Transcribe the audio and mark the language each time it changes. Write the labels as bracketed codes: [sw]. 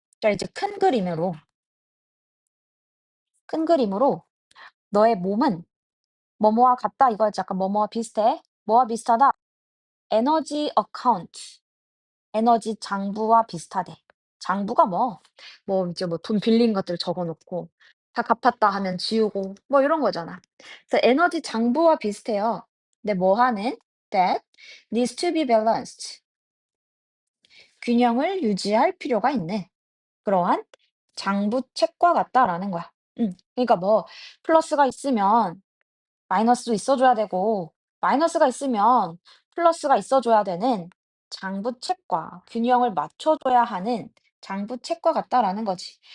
[ko] 자, 이제 큰 그림으로 너의 몸은 뭐뭐와 같다 이거였지. 약간 뭐뭐와 비슷해. 뭐와 비슷하다? 에너지 어카운트. 에너지 장부와 비슷하대. 장부가 뭐 이제 뭐 돈 빌린 것들 적어 놓고 다 갚았다 하면 지우고 뭐 이런 거잖아. 그래서 에너지 장부와 비슷해요. 근데 뭐 하는? [en] That needs to be balanced. [ko] 균형을 유지할 필요가 있는 그러한 장부책과 같다라는 거야. 그러니까 뭐 플러스가 있으면 마이너스도 있어 줘야 되고 마이너스가 있으면 플러스가 있어 줘야 되는 장부책과 균형을 맞춰 줘야 하는 장부책과 같다라는 거지.